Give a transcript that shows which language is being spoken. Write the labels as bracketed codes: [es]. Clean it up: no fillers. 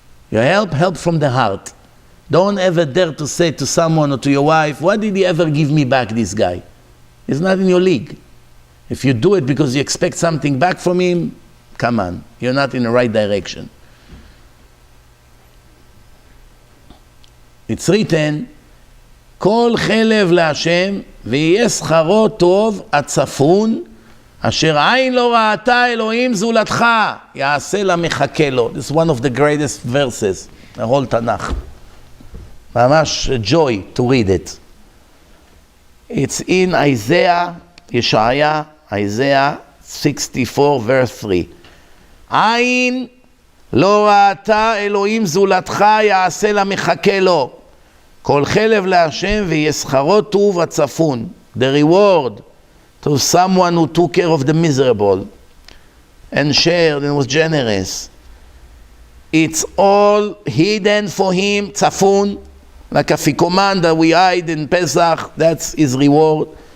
[en] You help from the heart. Don't ever dare to say to someone or to your wife, why did he ever give me back, this guy? He's not in your league. If you do it because you expect something back from him, come on, you're not in the right direction. It's written, [he] כל חלב להשם ויהיה שכרו טוב הצפון אשר עין לא ראתה אלוהים זולתך יעשה לה מחכה לו. [en] This is one of the greatest verses, the whole Tanakh. ממש joy to read it. It's in Isaiah 64 verse 3. [he] עין לא ראתה אלוהים זולתך יעשה לה מחכה לו. כל חלב להשם ויהיה שכרו טוב הצפון. [en] The reward to someone who took care of the miserable and shared and was generous. It's all hidden for him, tzafun, like a fikoman that we hide in Pesach, that's his reward.